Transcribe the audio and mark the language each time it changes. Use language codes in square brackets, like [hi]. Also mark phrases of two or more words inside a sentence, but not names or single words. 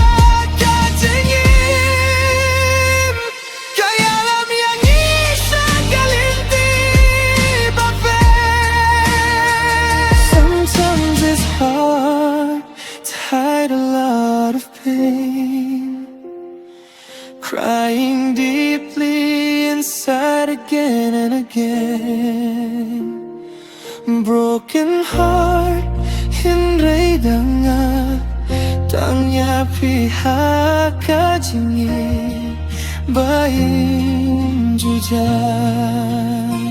[kha] kajingim kaya lam yang isa kalinti bape [en] Sometimes it's hard to hide a lot of pain, crying deeply inside again and again. Broken heart [kha] hinrei danga tangya pihak kajingi bayin juja